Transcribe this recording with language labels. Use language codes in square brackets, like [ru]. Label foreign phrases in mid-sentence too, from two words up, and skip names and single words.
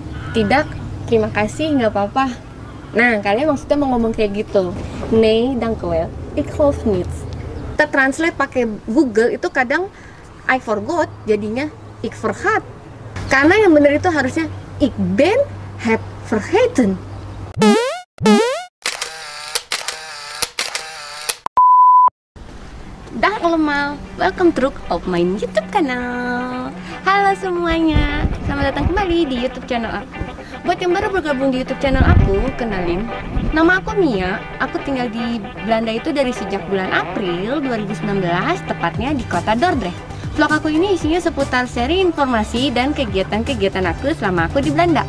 [id] Tidak, terima kasih, nggak apa-apa. Nah, kalian maksudnya mau ngomong kayak gitu. [nl] Nee, dank wel. Ik geloof niet. [id] Kita translate pakai Google itu kadang [en] I forgot, [id] jadinya [nl] ik vergat. [id] Karena yang benar itu harusnya [nl] ik ben het vergeten. Dag allemaal, welcome terug op mijn YouTube kanaal. [id] Halo semuanya, selamat datang kembali di YouTube channel aku. Buat yang baru bergabung di YouTube channel aku, kenalin, nama aku Mia. Aku tinggal di Belanda itu dari sejak bulan April 2019, tepatnya di kota Dordrecht. Vlog aku ini isinya seputar sharing informasi dan kegiatan-kegiatan aku selama aku di Belanda.